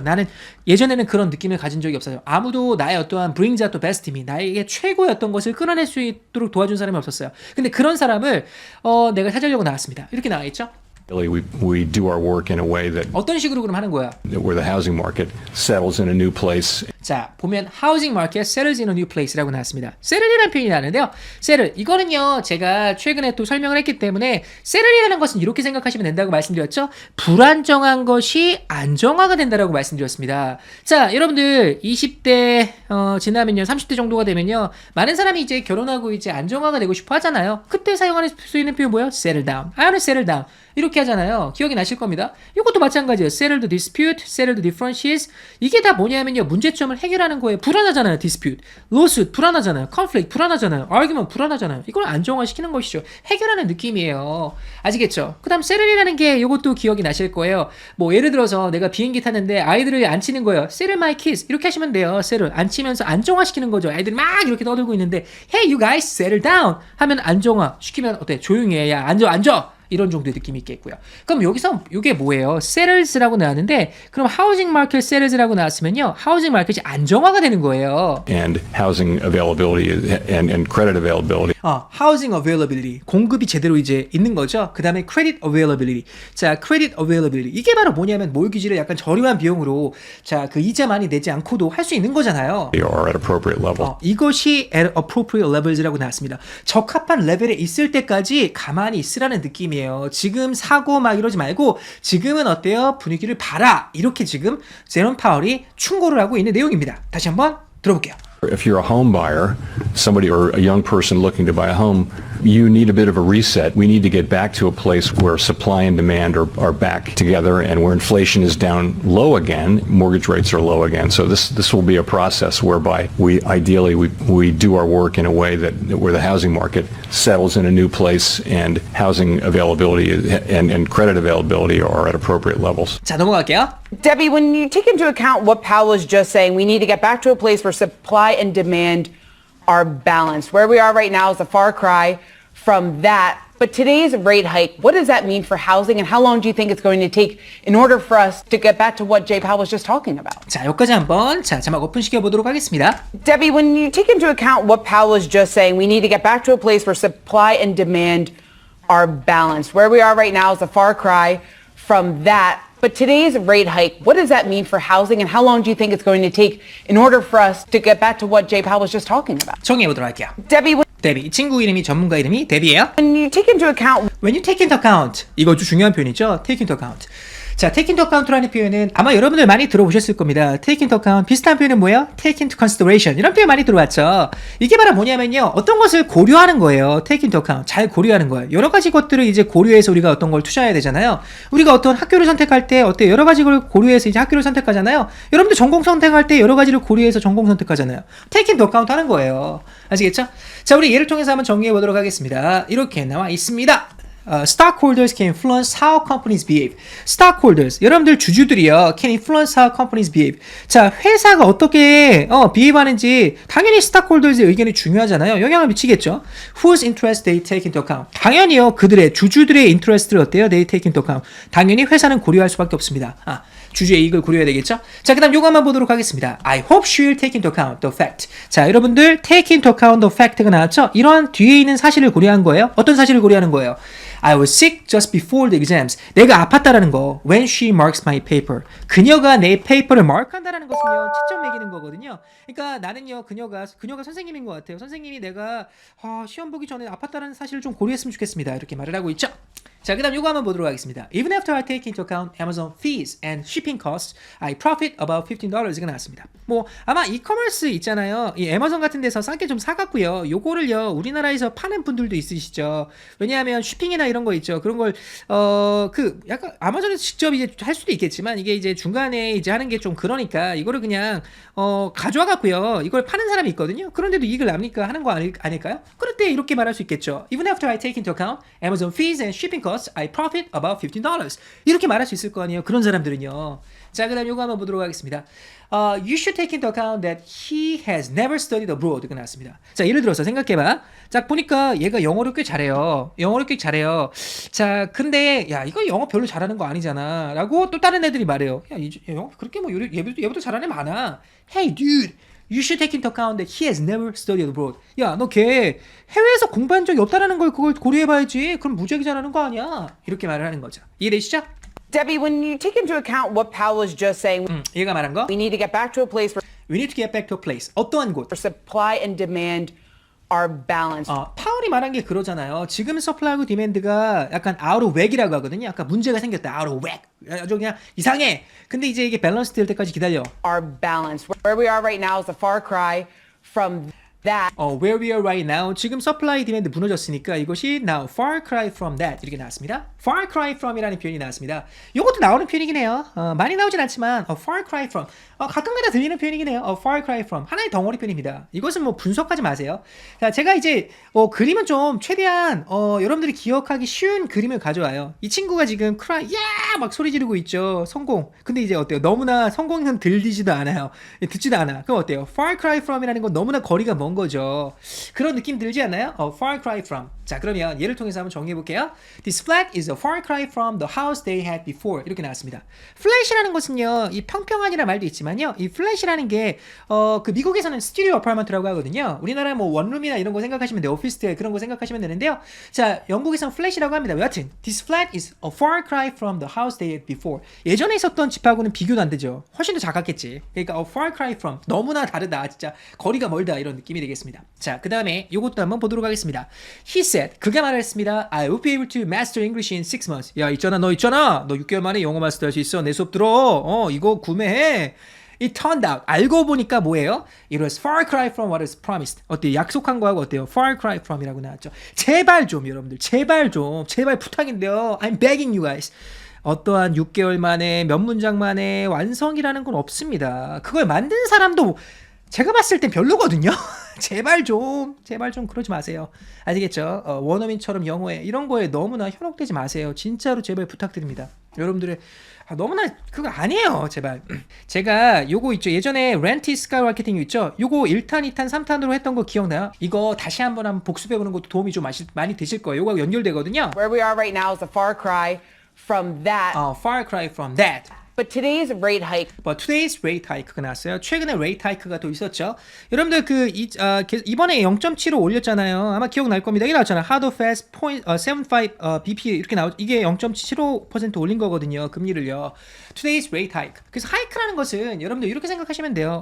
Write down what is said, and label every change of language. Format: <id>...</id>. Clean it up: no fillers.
<ko>나는 예전에는 그런 느낌을 가진 적이 없어요. 아무도 나의 어떠한</ko> <en>brings out the best in me,</en> <ko>나에게 최고의 어떤 것을 끌어낼 수 있도록 도와준 사람이 없었어요. 근데 그런 사람을 내가 찾으려고 나왔습니다. 이렇게 나와 있죠.</ko> <en>We do our work in a way that</en> <ko>어떤 식으로 그럼 하는 거야?</ko> <en>where the housing market settles in a new place.</en> <ko>자, 보면</ko> <en>housing market settles in a new place</en> <ko>라고 나왔습니다. settle이라는 표현이 나는데요. settle 이거는요 제가 최근에 또 설명을 했기 때문에 settle이라는 것은 이렇게 생각하시면 된다고 말씀드렸죠. 불안정한 것이 안정화가 된다라고 말씀드렸습니다. 자, 여러분들 20대 지나면요 30대 정도가 되면요 많은 사람이 이제 결혼하고 이제 안정화가 되고 싶어 하잖아요. 그때 사용할 수 있는 표현 뭐예요?</ko> <en>settle down. I want to settle down.</en> <ko>이렇게 하잖아요. 기억이 나실 겁니다. 이것도 마찬가지예요.</ko> <en>settle the dispute, settle the differences.</en> <ko>이게 다 뭐냐면요. 문제점을 해결하는 거예요. 불안하잖아요. dispute. lawsuit 불안하잖아요. conflict 불안하잖아요. argument 불안하잖아요. 이걸 안정화시키는 것이죠. 해결하는 느낌이에요. 아시겠죠? 그 다음 settle이라는 게 이것도 기억이 나실 거예요. 뭐 예를 들어서 내가 비행기 탔는데 아이들을 앉히는 거예요.</ko> <en>settle my kids.</en> <ko>이렇게 하시면 돼요.</ko> <en>settle.</en> <ko>앉히면서 안정화시키는 거죠. 아이들이 막 이렇게 떠들고 있는데</ko> <en>hey you guys settle down</en> <ko>하면 안정화 시키면 어때? 조용히 해. 야 앉아. 이런 정도의 느낌이 있겠고요. 그럼 여기서 이게 뭐예요? settles라고 나왔는데 그럼 housing market settles라고 나왔으면요. housing market이 안정화가 되는 거예요.</ko> <en>And housing availability and credit availability. housing availability.</en> <ko>공급이 제대로 이제 있는 거죠. 그 다음에 credit availability.</ko> <en>자, credit availability.</en> <ko>이게 바로 뭐냐면 모기지를 약간 저렴한 비용으로 자, 그 이자 많이 내지 않고도 할 수 있는 거잖아요.</ko> <en>They are at appropriate level.</en> <ko>이것이</ko> <en>at appropriate levels</en> <ko>라고 나왔습니다. 적합한 레벨에 있을 때까지 가만히 있으라는 느낌이에요. 지금 사고 막 이러지 말고 지금은 어때요? 분위기를 봐라. 이렇게 지금 제롬 파월이 충고를 하고 있는 내용입니다. 다시 한번 들어볼게요.</ko> <en>If you're a home buyer, somebody or a young person looking to buy a home, you need a bit of a reset. We need to get back to a place where supply and demand are back together and where inflation is down low again, mortgage rates are low again. So this will be a process whereby we do our work in a way that where the housing market settles in a new place and housing availability and credit availability are at appropriate levels.</en> <ko>자, 넘어갈게요.</ko> <en>Debbie, when you take into account what Powell was just saying, we need to get back to a place where supply and demand are balanced. Where we are right now is a far cry from that. But today's rate hike, what does that mean for housing, and how long do you think it's going to take in order for us to get back to what Jay Powell was just talking about?</en> <ko>자, 여기까지 한번 자막 오픈시켜 보도록 하겠습니다.</ko> <en>Debbie, when you take into account what Powell was just saying, we need to get back to a place where supply and demand our balance. Where we are right now is a far cry from that. But today's rate hike, what does that mean for housing, and how long do you think it's going to take in order for us to get back to what Jay Powell was just talking about?</en> <ko>정리해 보도록 할게요.</ko> <en>Debbie,</en> <ko>데비. 이 친구 이름이 전문가 이름이 데비예요.</ko> <en>when you take into account When you take into account,</en> <ko>이거 좀 중요한 표현이죠.</ko> <en>take into account.</en> <ko>자, take into account라는 표현은 아마 여러분들 많이 들어보셨을 겁니다. take into account 비슷한 표현은 뭐예요? take into consideration 이런 표현 많이 들어봤죠. 이게 바로 뭐냐면요, 어떤 것을 고려하는 거예요. take into account 잘 고려하는 거예요. 여러 가지 것들을 이제 고려해서 우리가 어떤 걸 투자해야 되잖아요. 우리가 어떤 학교를 선택할 때 어때 여러 가지 걸 고려해서 이제 학교를 선택하잖아요. 여러분들 전공 선택할 때 여러 가지를 고려해서 전공 선택하잖아요. take into account 하는 거예요. 아시겠죠? 자, 우리 예를 통해서 한번 정리해 보도록 하겠습니다. 이렇게 나와 있습니다.</ko> <en>Stockholders can influence how companies behave. Stockholders,</en> <ko>여러분들 주주들이요,</ko> <en>can influence how companies behave.</en> <ko>자, 회사가 어떻게 behave 하는지 당연히 stockholders의 의견이 중요하잖아요. 영향을 미치겠죠.</ko> <en>Whose interest they take into account.</en> <ko>당연히요, 그들의 주주들의 interest를 어때요?</ko> <en>They take into account.</en> <ko>당연히 회사는 고려할 수밖에 없습니다. 주주의 이익을 고려해야 되겠죠? 자, 그 다음 요거 한번 보도록 하겠습니다.</ko> <en>I hope she'll take into account the fact.</en> <ko>자, 여러분들</ko> <en>take into account the fact가</en> <ko>나왔죠? 이러한 뒤에 있는 사실을 고려한 거예요. 어떤 사실을 고려하는 거예요?</ko> <en>I was sick just before the exams.</en> <ko>내가 아팠다라는 거.</ko> <en>When she marks my paper.</en> <ko>그녀가 내 페이퍼를 마크한다라는 것은요, 채점 매기는 거거든요. 그러니까 나는요, 그녀가 선생님인 것 같아요. 선생님이 내가 시험 보기 전에 아팠다는 사실을 좀 고려했으면 좋겠습니다. 이렇게 말을 하고 있죠. 자, 그 다음 요거 한번 보도록 하겠습니다.</ko> <en>Even after I take into account Amazon fees and shipping costs, I profit about $15가</en> <ko>나왔습니다. 뭐 아마 이커머스 있잖아요. 이 애마존 같은 데서 싸게 좀 사갖고요. 요거를요, 우리나라에서 파는 분들도 있으시죠. 왜냐하면 쉬핑이나 이런 거 있죠. 그런 걸 약간 아마존에서 직접 이제 할 수도 있겠지만 이게 이제 중간에 이제 하는 게 좀 그러니까 이거를 그냥 가져와갖고요. 이걸 파는 사람이 있거든요. 그런데도 이익을 납니까? 하는 거 아닐까요? 그럴 때 이렇게 말할 수 있겠죠.</ko> <en>Even after I take into account Amazon fees and shipping costs, I profit about $15.</en> <ko>이렇게 말할 수 있을 거 아니에요. 그런 사람들은요. 자, 그 다음 요거 한번 보도록 하겠습니다.</ko> <en>You should take into account that he has never studied abroad.</en> <ko>가 나왔습니다. 자, 예를 들어서 생각해봐. 자, 보니까 얘가 영어를 꽤 잘해요. 자, 근데 야, 이거 영어 별로 잘하는 거 아니잖아 라고 또 다른 애들이 말해요. 야, 영어 그렇게 뭐 얘보다 잘하는 애 많아.</ko> <en>Hey dude, you should take into account that he has never studied abroad.</en> <ko>야, 너 걔 해외에서 공부한 적이 없다라는 걸 그걸 고려해봐야지. 그럼 무지하게 잘하는 거 아니야. 이렇게 말을 하는 거죠. 이해되시죠?</ko> <en>Debbie, when you take into account what Powell was just saying,</en> <ko>얘가 말한 거.</ko> <en>we need to get back to a place where We need to get back to a place.</en> <ko>어떠한 곳?</ko> <en>supply and demand are balanced.</en> <ko>파월이 말한 게 그러잖아요. 지금 서플라이하고 디맨드가 약간</ko> <en>out of whack</en> <ko>이라고 하거든요. 약간 문제가 생겼다. out of whack. 아주 그냥 이상해. 근데 이제 이게 밸런스 될 때까지 기다려.</ko> <en>Are balanced. Where we are right now is a far cry from that. Where we are right now.</en> <ko>지금 서플라이 디맨드 무너졌으니까 이것이</ko> <en>now far cry from that</en> <ko>이렇게 나왔습니다. far cry from이라는 표현이 나왔습니다. 이것도 나오는 표현이긴 해요. 많이 나오진 않지만 far cry from 가끔가다 들리는 표현이긴 해요. far cry from 하나의 덩어리 표현입니다. 이것은 뭐 분석하지 마세요. 자, 제가 이제 그림은 좀 최대한 여러분들이 기억하기 쉬운 그림을 가져와요. 이 친구가 지금 cry 막 소리 지르고 있죠. 성공. 근데 이제 어때요? 너무나 성공은 들리지도 않아요. 듣지도 않아. 그럼 어때요? far cry from이라는 건 너무나 거리가 먼 거죠. 그런 느낌 들지 않나요? far cry from. 자, 그러면 예를 통해서 한번 정리해 볼게요.</ko> <en>This flat is a far cry from the house they had before.</en> <ko>이렇게 나왔습니다. flat이라는 것은요, 이 평평한이라는 말도 있지만요, 이 flat이라는 게 그 미국에서는 스튜디오 어파트먼트라고 하거든요. 우리나라 뭐 원룸이나 이런 거 생각하시면 돼요. 오피스텔 그런 거 생각하시면 되는데요. 자, 영국에서는 flat이라고 합니다. 여하튼</ko> <en>this flat is a far cry from the house they had before.</en> <ko>예전에 있었던 집하고는 비교도 안 되죠. 훨씬 더 작았겠지. 그러니까 a far cry from 너무나 다르다. 진짜 거리가 멀다 이런 느낌이 되겠습니다. 자, 그 다음에 이것도 한번 보도록 하겠습니다.</ko> <en>He said,</en> <ko>그가 말했습니다.</ko> <en>I will be able to master English in 6 months.</en> <ko>야, 너 6개월 만에 영어 마스터할 수 있어. 내 수업 들어. 이거 구매해.</ko> <en>It turned out,</en> <ko>알고 보니까 뭐예요?</ko> <en>It was far cry from what was promised.</en> <ko>어때요? 약속한 거하고 어때요? far cry from이라고 나왔죠. 제발 좀 여러분들, 제발 부탁인데요.</ko> <en>I'm begging you guys.</en> <ko>어떠한 6개월 만에 몇 문장 만에 완성이라는 건 없습니다. 그걸 만든 사람도 제가 봤을 땐 별로거든요. 제발 좀 그러지 마세요. 아시겠죠? 원어민처럼 영어에 이런 거에 너무나 현혹되지 마세요. 진짜로 제발 부탁드립니다. 여러분들의 너무나 그거 아니에요. 제발. 제가 요거 있죠. 예전에 렌티 스카이마케팅 있죠. 요거 1탄, 2탄, 3탄으로 했던 거 기억나요? 이거 다시 한번 복습해보는 것도 도움이 좀 많이 되실 거예요. 요거하고 연결되거든요.</ko> <en>Where we are right now is a far cry from that. far cry from that. But today's rate hike But today's rate hike가</en> <ko>나왔어요. 최근에 rate hike가 또 있었죠. 여러분들 이번에 0.75 올렸잖아요. 아마 기억날 겁니다. 이게 나왔잖아요.</ko> <en>Hard or fast</en> <ko>0.75 BP 이렇게 이게 0.75% 올린 거거든요. 금리를요. Today's rate hike. 그래서 hike라는 것은 여러분들 이렇게 생각하시면 돼요.</ko>